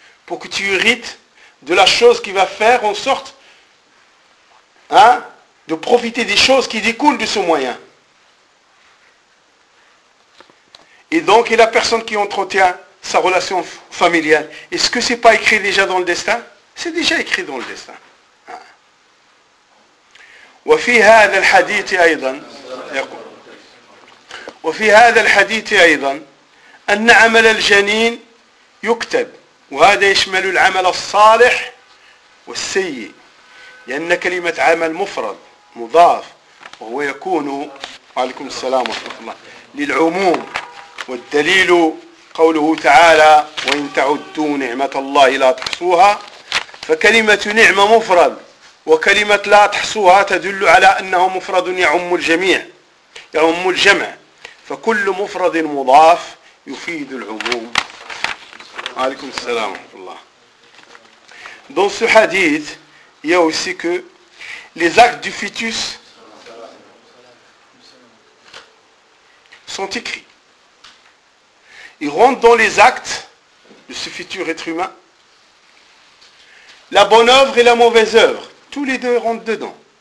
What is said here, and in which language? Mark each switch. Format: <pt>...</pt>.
<fr>pour que tu hérites de la chose qui va faire en sorte de profiter des choses qui découlent de ce moyen. Et donc, et la personne qui entretient sa relation familiale, est-ce que ce n'est pas écrit déjà dans le destin? C'est déjà écrit dans le destin.</fr> <ar>وفي هذا الحديث أيضا يقول وفي هذا الحديث أيضا أن عمل الجنين يكتب وهذا يشمل العمل الصالح والسيء لأن كلمة عمل مفرد مضاف وهو يكون عليكم السلام ورحمة الله للعموم والدليل قوله تعالى وإن تعدوا نعمة الله لا تحصوها فكلمة نعمة مفرد وكلمة لا تحصوها تدل على أنه مفرد يعم الجميع يعم الجمع فكل مفرد مضاف يفيد العموم عليكم السلام ورحمة الله.</ar> <fr>Dans ce hadith, il y a aussi que les actes du fœtus sont écrits. Ils rentrent dans les actes de ce futur être humain. La bonne œuvre et la mauvaise œuvre, tous les deux rentrent dedans.</fr>